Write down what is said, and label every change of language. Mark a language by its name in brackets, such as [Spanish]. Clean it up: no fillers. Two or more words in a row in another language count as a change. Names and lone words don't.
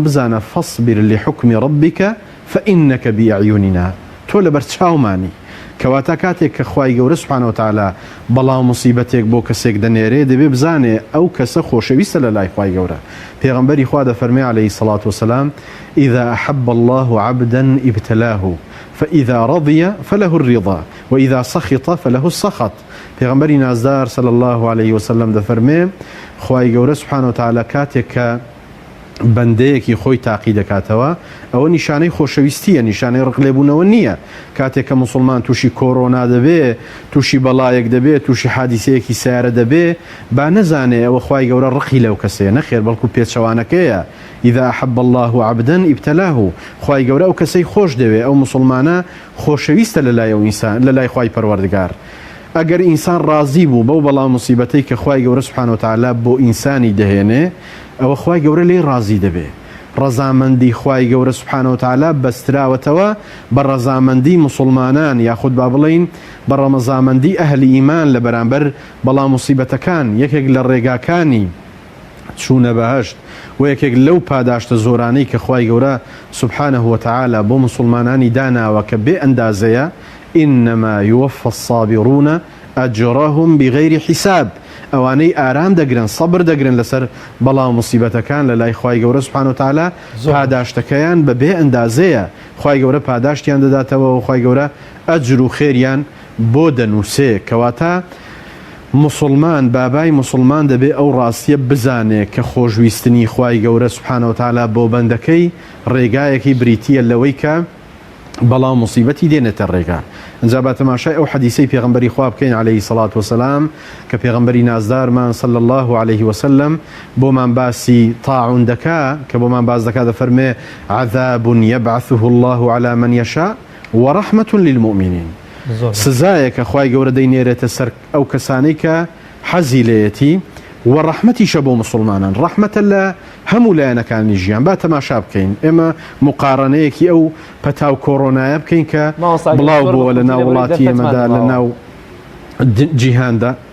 [Central Kurdish] بزانە [Arabic] فەصبر لحکمی ڕەبیک فإنك بأعيننا [Central Kurdish] تۆ لەبەر چاومانی کەواتە کاتێک کە خوای گەورە [Arabic] سوبحانە وتەعالا [Central Kurdish] بەڵام موسیبەتێک بۆ کەسێک دەنێرێ دەبێ بزانێ ئەو کەسە خۆشەویستە لە لای خوای گەورە پێغەمبەری خوا دەفەرمێ [Arabic] عەلەیهی سەڵات وەسەلام إذا أحب الله عبدا ابتلاه فإذا رضي فله الرضا وإذا سخط فله السخط [Central Kurdish] پێغەمبەری نازدار [Arabic] صلى الله عليه وسلم [Central Kurdish] دەفەرمێ خوای گەورە [Arabic] سوبحانە وتەعالا [Central Kurdish] کاتێک کە بەندەیەکی خۆی تاقی دەکاتەوە ئەوە نیشانەی خۆشەویستیە، نیشانەی ڕقلێبوونەوە نییە. کاتێک کە مسلمان تووشی کۆڕۆنا دەبێ، تووشی بەڵایەک دەبێت، تووشی حادیسەیەکی سیارە دەبێ، با نەزانێ ئەوە خوای گەورە ڕقی لەو کەسەیە، نەخێر بەڵکو پێچەوانەکەیە. [Arabic] إذا أحب الله عبدا ابتلاه، [Central Kurdish] خوای گەورە ئەو کەسەی خۆش دەوێ، ئەو مسلمانە خۆشەویستە لەلای ئەو ئینسان، لەلای خوای پەروەردگار. ئەگەر ئینسان ڕازی بوو بەو بەڵام مصیبەتەی کە خوای گەورە [Arabic] سوبحانە وتعالە [Central Kurdish] بۆ ئینسانی دەهێنێ، ئەوە خوای گەورە لێی ڕازی دەبێ. ڕەزامەندی خوای گەورە [Arabic] سوبحانە وتعالە [Central Kurdish] بەستراوەتەوە بە ڕەزامەندی مسلمانان، یاخود با بڵین بە ڕەمەزامەندی ئەهلی ئیمان لە بەرامبەر بەڵام مصیبەتەکان. یەکێک لە ڕێگاکانی چوونە بەهەشت و یەکێک لەو پاداشتە زۆرانەی کە خوای گەورە [Arabic] سوبحانه وتعالى [Central Kurdish] بۆ مسلمانانی داناوە کە بێ ئەندازەیە، [Arabic] إنما يوفى الصابرون أجرهم بغير حساب. [Central Kurdish] ئەوانەی ئارام دەگرن، سەبر دەگرن لەسەر بەڵام مصیبەتەکان لە لای خوای گەورە [Arabic] سوبحانه وتعالى، [Central Kurdish] پاداشتەکەیان بە بێ ئەندازەیە. خوای گەورە پاداشتیان دەداتەوە و خوای گەورە ئەجر و خێریان بۆ دەنووسێ. کەواتە مسلمان، بابای مسلمان دەبێ ئەو ڕاستیە بزانێ کە خۆشویستنی خوای گەورە [Arabic] سوبحانه وتعالى [Central Kurdish] بۆ بەندەکەی ڕێگایەکی بریتیە لەوەی کە بەڵام مصیبەتی دێنێتە ڕێگا. ئەنجا با تەماشای ئەو حەدیسەی پێغەمبەری خوا بکەین [Arabic] عەلەیهی سەڵات وسەلام [Central Kurdish] کە پێغەمبەری نازدارمان [Arabic] صلی الله عليه وسلم [Central Kurdish] بۆمان باسی طاعون دەکا، کە بۆمان باس دەکا، دەفەرمێ [Arabic] عذاب يبعثه الله على من يشاء ورحمة للمؤمنين. [Central Kurdish] سزایەکە خوای گەورە دەینێرێتە سەر ئەو کەسانەی کە حەزی لێیەتی و ڕەحمەتیشە بۆ مسلمانان، ڕەحمەتە لە هەموو لایەنەکانی ژیان. با تەماشا بکەین، ئێمە مقارنەیەکی ئەو پەتاو کۆڕۆنایە بکەین کە بڵاو بووە لە ناو وڵاتی ئێمەدا، لە ناو جیهاندا.